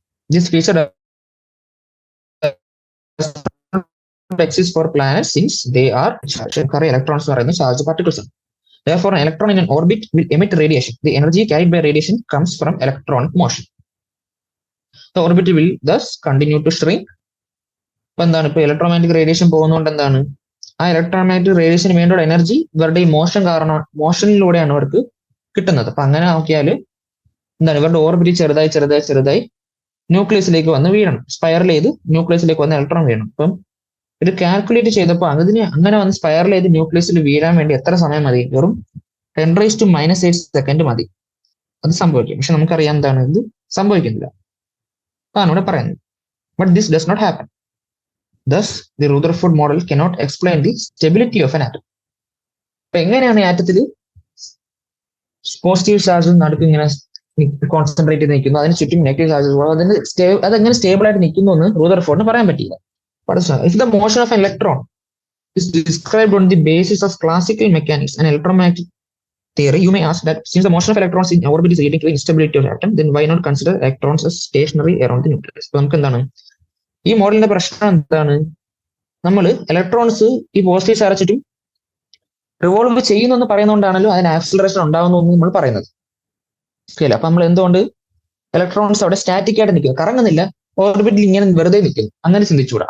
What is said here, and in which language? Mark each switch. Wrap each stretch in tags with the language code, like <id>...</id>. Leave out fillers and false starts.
<en>This feature does not exist for planets since they are charged. Electrons are charged particles. Therefore, an electron in an orbit will emit radiation. The energy carried by radiation comes from electronic motion. The orbit will thus continue to shrink.</en> <ml>ഇപ്പൊ എന്താണ്, ഇപ്പൊ electromagnetic radiation പോകുന്നതുകൊണ്ട് എന്താണ്, ആ electromagnetic റേഡിയേഷന് വേണ്ടിയുള്ള energy ഇവരുടെ ഈ motion കാരണം, മോഷനിലൂടെയാണ് അവർക്ക് കിട്ടുന്നത്. അപ്പൊ അങ്ങനെ നോക്കിയാൽ എന്താണ്, ഇവരുടെ ഓർബിറ്റ് ചെറുതായി ചെറുതായി ചെറുതായി ന്യൂക്ലിയസിലേക്ക് വന്ന് വീഴണം, സ്പൈറൽ ചെയ്ത് ന്യൂക്ലിയസിലേക്ക് വന്ന് ഇലക്ട്രോൺ വീഴണം. അപ്പം ഇത് കാൽക്കുലേറ്റ് ചെയ്തപ്പോൾ അതിന് അങ്ങനെ വന്ന് സ്പൈറൽ ചെയ്ത് ന്യൂക്ലിയസിൽ വീഴാൻ വേണ്ടി എത്ര സമയം മതി? വെറും 10⁻⁻8 സെക്കൻഡ് മതി അത് സംഭവിക്കും. പക്ഷെ നമുക്കറിയാം എന്താണ്, ഇത് സംഭവിക്കുന്നില്ല. അതാണ് ഇവിടെ പറയുന്നത്.</ml> <en>But this does not happen. Thus, the Rutherford model cannot explain the stability of an atom.</en> <ml>അപ്പൊ എങ്ങനെയാണ് ആറ്റത്തിൽ പോസിറ്റീവ് ചാർജ് നടുക്ക് ഇങ്ങനെ കോൺസെൻട്രേറ്റ് ചെയ്ത് നിൽക്കുന്നു, അതിന് ചുറ്റും നെഗറ്റീവ് ചാർജസ്, അതെങ്ങനെ സ്റ്റേബിൾ ആയിട്ട് നിൽക്കുന്നു എന്ന് റൂദർഫോർഡിന് പറയാൻ പറ്റിയില്ല.</ml> <en>If the motion of an electron is described on the basis of classical mechanics and electromagnetic theory, you may ask that since the motion of electrons in orbit is leading to the instability of the atom, then why not consider electrons as stationary around the nucleus?</en> <ml>അപ്പൊ നമുക്ക് എന്താണ്, ഈ മോഡലിന്റെ പ്രശ്നം എന്താണ്, നമ്മൾ electrons ഈ positive charge ചുറ്റും റിവോൾവ് ചെയ്യുന്നു പറയുന്നതുകൊണ്ടാണല്ലോ അതിന് ആക്സിലറേഷൻ ഉണ്ടാവുന്നു എന്ന് നമ്മൾ പറയുന്നത്. ശരിയല്ല? അപ്പൊ നമ്മൾ എന്തുകൊണ്ട് ഇലക്ട്രോൺസ് അവിടെ സ്റ്റാറ്റിക് ആയിട്ട് നിൽക്കുക, കറങ്ങുന്നില്ല, ഓർബിറ്റിൽ ഇങ്ങനെ വെറുതെ നിൽക്കുന്നു, അങ്ങനെ ചിന്തിച്ചുകൂടാ.</ml>